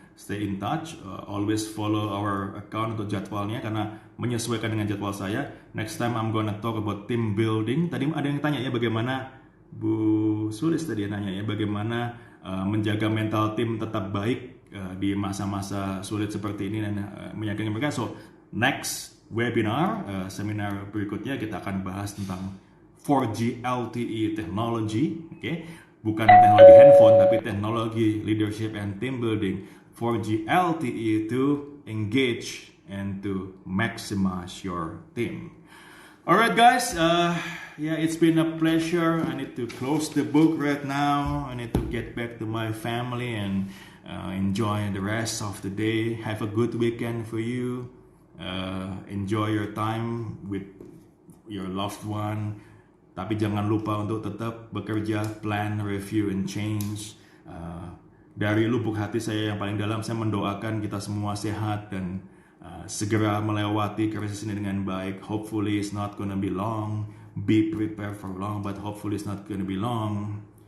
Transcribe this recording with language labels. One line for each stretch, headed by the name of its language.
English: Stay in touch, always follow our account
Indonesian: untuk jadwalnya karena menyesuaikan dengan jadwal saya.
English: Next time I'm gonna talk about team building.
Indonesian: Tadi ada yang tanya ya bagaimana, Bu Sulis tadi nanya ya, bagaimana menjaga mental tim tetap baik di masa-masa sulit seperti ini dan meyakinkan mereka. So
English: next webinar,
Indonesian: seminar berikutnya kita akan bahas tentang
English: 4G LTE technology,
Indonesian: bukan teknologi handphone tapi teknologi
English: leadership and team building 4G LTE to engage and to maximize your team. Alright guys, it's been a pleasure. I need to close the book right now. I need to get back to my family and enjoy the rest of the day. Have a good weekend for you. Enjoy your time with your loved one.
Indonesian: Tapi jangan lupa untuk tetap bekerja,
English: plan, review, and change.
Indonesian: Dari lubuk hati saya yang paling dalam, saya mendoakan kita semua sehat dan segera melewati krisis ini dengan baik.
English: Hopefully it's not gonna be long. Be prepared for long, but hopefully it's not gonna be long.